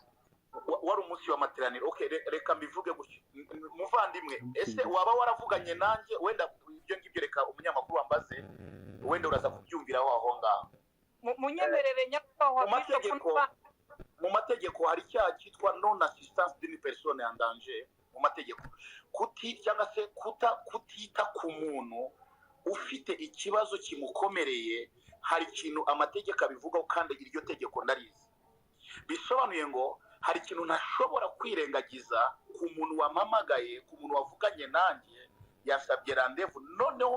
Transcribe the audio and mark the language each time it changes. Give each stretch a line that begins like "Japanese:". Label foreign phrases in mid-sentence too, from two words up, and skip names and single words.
Kinyarwanda: Wari umunsi w'amateraniro. Okay, reka mbivuge gutyo. Muvandimwe, ese waba waravuganye nanjye? Wenda ibyo ngibyo reka umunyamakuru wambaze, wenda uraza kubyumviraho aho ngaho. Munyemerere nyakubahwa Bishop. Mu mategeko hari icyaha cyitwa
French: non assistance d'une personne en danger.
Kinyarwanda: Mu mategeko cyangwa se kutita ku muntu ufite ikibazo kimukomereye, hari ikintu amategeko abivugaho kandi iryo tegeko ndarizi. Bisobanuye ngo hari ikintu ntashobora kwirengagiza ku muntu wampamagaye, ku muntu wavuganye nanjye yasabye randevu, noneho